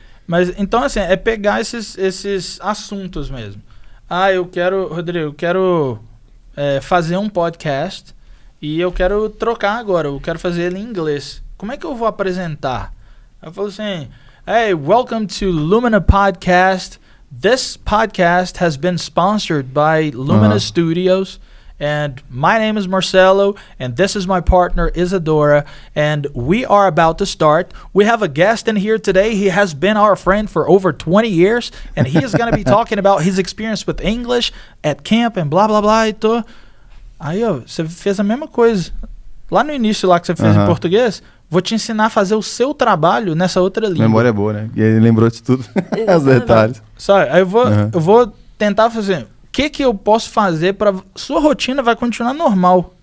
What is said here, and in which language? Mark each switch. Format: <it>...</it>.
<pt>Mas, então, assim, é pegar esses assuntos mesmo. Rodrigo, eu quero fazer um podcast e eu quero trocar agora, eu quero fazer ele em inglês. Como é que eu vou apresentar? Eu falo assim,</pt> <en>hey, welcome to Lumina Podcast. This podcast has been sponsored by Lumina Studios. And my name is Marcelo, and this is my partner Isadora, and we are about to start. We have a guest in here today. He has been our friend for over 20 years, and he is going to be talking about his experience with English at camp and blah, blah, blah.</en> <pt>Aí, ó, você fez a mesma coisa. Lá no início, lá que você fez em português, vou te ensinar a fazer o seu trabalho nessa outra língua. Memória é boa, né? E ele lembrou de tudo, os detalhes. Sabe, aí eu vou tentar fazer... O que eu posso fazer para sua rotina vai continuar normal.</pt>